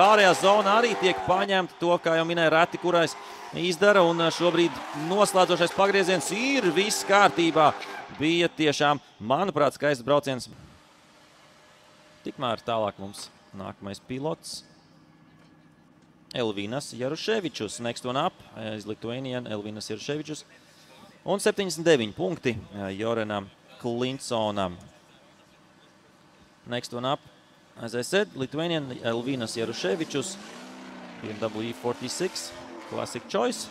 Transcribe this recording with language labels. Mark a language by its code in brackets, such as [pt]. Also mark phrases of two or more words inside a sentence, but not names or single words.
[lv] Ārējā zona arī tiek paņemta, to, kā jau minēja, reti kurais izdara. Un šobrīd noslēdzošais pagrieziens ir viss kārtībā. Bija tiešām, manuprāt, skaists brauciens. Tikmēr tālāk mums nākamais pilots. Elvinas Jaruševičus. [en] Next one up is Lithuanian Elvinas Jaruševičus. [lv] Un 79 punkti Jorenam Klinsonam. [en] Next one up, as I said, Lithuanian Elvinas Jaruševičius, BMW E46, classic choice.